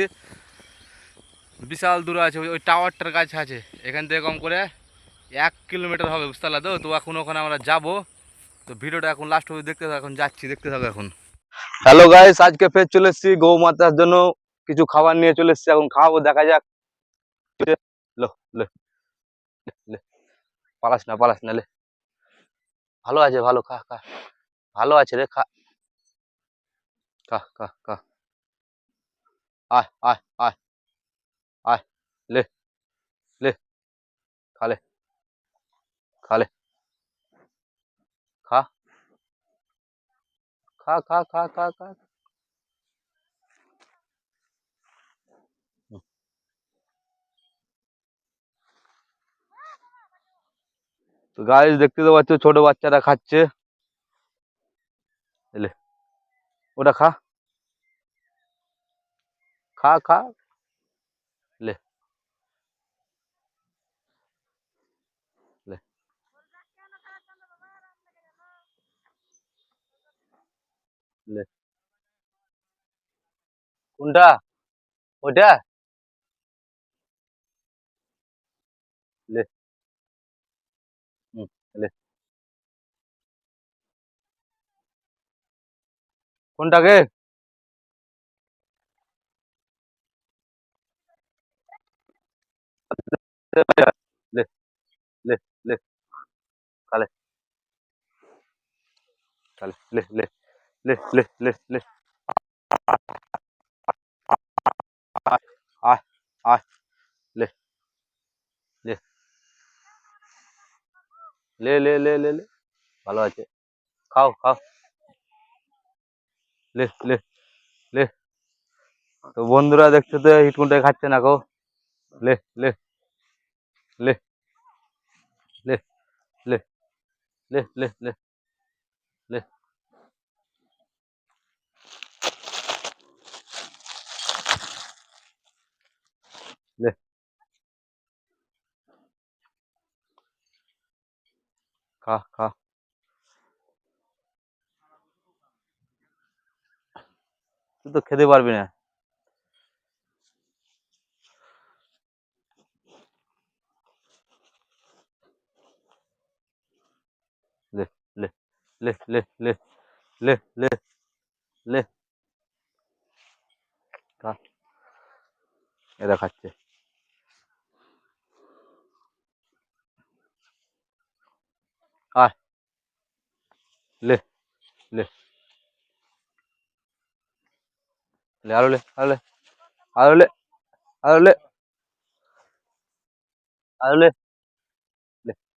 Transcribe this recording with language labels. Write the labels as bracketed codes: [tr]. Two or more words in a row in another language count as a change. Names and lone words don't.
[bn] বিশাল দূরে আছে, ওই টাওয়ারটার কাছে আছে। এখান থেকে কম করে 1 কিলোমিটার হবে, বুঝতে পারলা তো। তো এখন ওখানে আমরা যাব। তো ভিডিওটা এখন লাস্ট অবধি দেখতে থাকো, এখন যাচ্ছি, দেখতে থাকো এখন। হ্যালো গাইস, আজকে ফের চলে এসেছি গৌ মাতার জন্য কিছু খাবার নিয়ে চলে এসেছি। এখন খাওয়াবো, দেখা যাক। লো লে লে, পালাস না লে। ভালো আছে, ভালো, খা খা। ভালো আছে রে, খা খা খা খা। আয় আয় আয় আয়, লে লে, খালে খালে, খা খা খা খা খা খা। তো গাইস, দেখতে তো পাচ্ছ ছোট বাচ্চারা খাচ্ছে। লে, ওটা খা খা খা। লে লে লে। কোনটা? ওটা? লে। হুম, লে। কোনটাকে? লে লে লে, খালে খালে, লে লে লে লে লে লে। আয় আয় আয়, লে লে লে লে লে লে লে। ভালো আছে, খাও খাও। লে লে লে। তো বন্ধুরা দেখছো তো, হিটকুনটাই খাচ্ছে না গো। লে লে লে লে লে লে লে লে লে লে। খা খা। তুই তো খেতে পারবি না। লে লে লে লে লে লে লে লে, খা। এরা খাচ্ছে। আয়, লে লে লে, আরো লে, আরো লে, আরো লে, আরো লে, আরো লে লে।